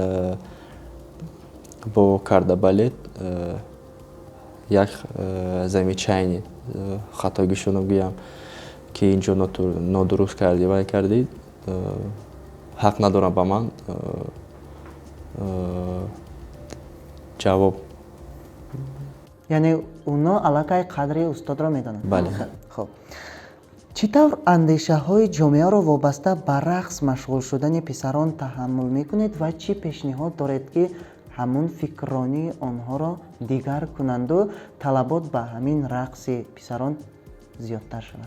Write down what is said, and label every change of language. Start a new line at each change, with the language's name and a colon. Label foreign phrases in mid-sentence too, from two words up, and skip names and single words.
Tajik: бо карда балет як замечание хатогишона гӯям ки инҷо нодуруст кардӣ, вай кардӣ, ҳақ надорам ба ман ҷавоб
Persian: یعنی اونا علاقه قدر استاد را میدانند. بله. خب چطور اندیشه های جامعه را وابسته به رقص مشغول شدن پسران تحمل میکنید و چی پیشنهاد دارید که همون فکرانی آنها را دیگر کنند و طلبات به همین رقص پسران زیادتر شود؟